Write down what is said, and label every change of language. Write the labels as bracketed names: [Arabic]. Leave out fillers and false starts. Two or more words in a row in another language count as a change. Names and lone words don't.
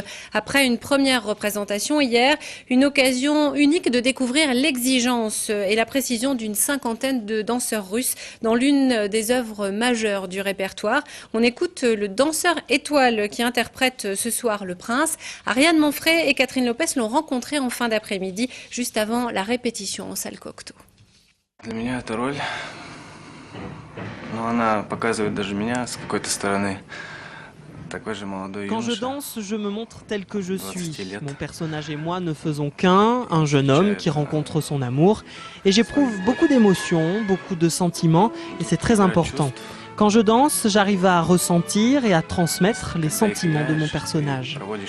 [French] Après une première représentation hier, une occasion unique de découvrir l'exigence et la précision d'une 50aine de danseurs russes dans l'une des œuvres majeures du répertoire. On écoute le danseur étoile qui interprète ce soir le Prince. Ariane Monfray et Catherine Lopez l'ont rencontré en fin d'après-midi, juste avant la répétition en salle Cocteau. [Russian] Для меня эта роль, она показывает даже меня с какой-то стороны. [French] Quand je danse, je me montre tel que je suis. Mon personnage et moi ne faisons qu'un, un jeune homme qui rencontre son amour. Et j'éprouve beaucoup d'émotions, beaucoup de sentiments, et c'est très important. Quand je danse, j'arrive à ressentir et à transmettre les sentiments de mon personnage.